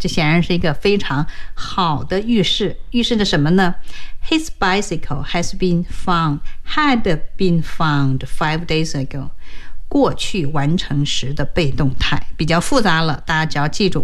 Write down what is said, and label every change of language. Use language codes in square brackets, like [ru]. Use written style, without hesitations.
[zh] 这显然是一个非常好的预示。预示着什么呢 [en] His bicycle has been found, had been found 5 days ago. [zh] 过去完成时的被动态比较复杂了，大家只要记住。